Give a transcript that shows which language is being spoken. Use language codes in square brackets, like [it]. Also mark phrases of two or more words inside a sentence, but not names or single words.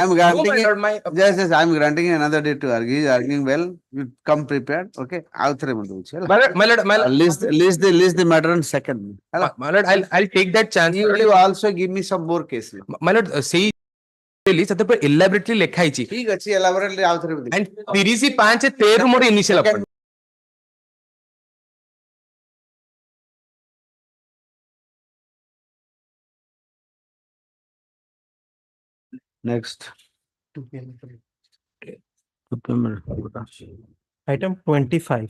[en] I'm granting him. Yes, I'm granting him another day to argue. He's arguing well. You come prepared. Okay. I'll throw him. List the matter on second. My lord, I'll take that chance. You also give me some more cases. My lord, say elaborately [or] ଲେଖା ହେଇଛି. ଠିକ ଅଛି, elaborately ଆଉ ଥରେ [en] And 30/5/13 ମୋର initial appointment. Next. Item 25.